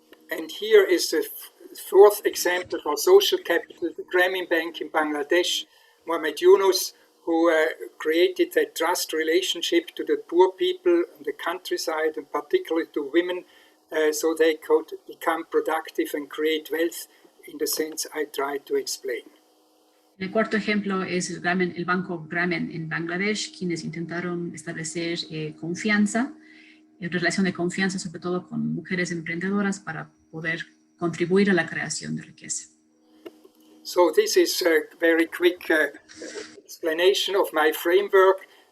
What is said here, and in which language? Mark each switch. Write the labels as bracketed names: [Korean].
[English] And here is the fourth example for social capital, the Grameen Bank in Bangladesh, Mohamed Yunus, who created that trust relationship to the poor people in the countryside, and particularly to women, so they could become productive and create wealth in the sense I tried to explain. [Spanish] El cuarto ejemplo es el banco Grameen en Bangladesh, quienes intentaron establecer confianza, relación de confianza sobre todo con mujeres emprendedoras para poder contribuir a la creación de riqueza. [English] So this is a very quick explanation of my framework.